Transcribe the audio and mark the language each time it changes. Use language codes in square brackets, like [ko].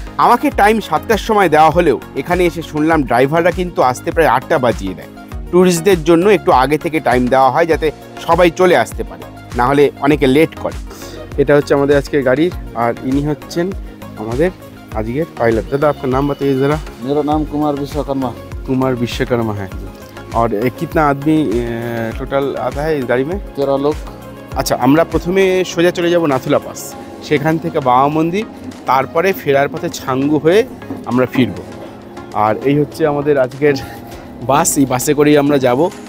[bn] আমাকে টাইম 7টার সময় দেওয়া হলেও এখানে এসে শুনলাম ড্রাইভাররা কিন্তু আসতে প্রায় 8টা বাজিয়ে দেয়। ট্যুরিস্টদের জন্য একটু আগে থেকে টাইম দেওয়া হয়, যাতে সবাই চলে আসতে পারে, না হলে অনেকে লেট করে। এটা হচ্ছে আমাদের আজকের গাড়ির, আর ইনি হচ্ছেন আমাদের আজকের पायलट। [hi] दादा आपका नाम बताइए ज़रा। मेरा नाम कुमार विश्वकर्मा। कुमार विश्वकर्मा है। और कितना आदमी টোটাল आता है इस गाड़ी में? 13 लोग। [bn] আচ্ছা, আমরা প্রথমে সোজা চলে যাব নাথুলা পাস, সেখান থেকে বাবা মন্দির, তারপরে ফেরার পথে ছাঙ্গু হয়ে আমরা ফিরব। আর এই হচ্ছে আমাদের আজকের বাস, এই বাসে করেই আমরা যাব।